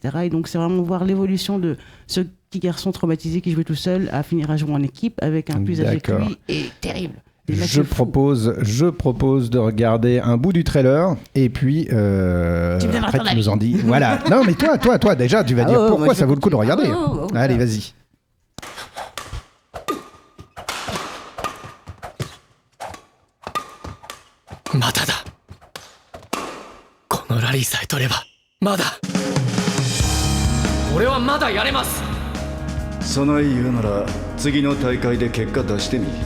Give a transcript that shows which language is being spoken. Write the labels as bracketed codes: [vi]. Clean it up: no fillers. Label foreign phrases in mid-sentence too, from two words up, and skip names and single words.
[fr] Et donc, c'est vraiment voir l'évolution de ce petit garçon traumatisé qui jouait tout seul à finir à jouer en équipe avec un plus âgé que lui. Et terrible. Je propose de regarder un bout du trailer et puis après tu nous en dis. Voilà. Non mais toi déjà tu vas dire pourquoi ça vaut le coup de regarder. Allez, vas-y. [ja] まだだ。このラリーさえ取ればまだ。俺はまだやれます。そない言うなら次の大会で結果出してみ。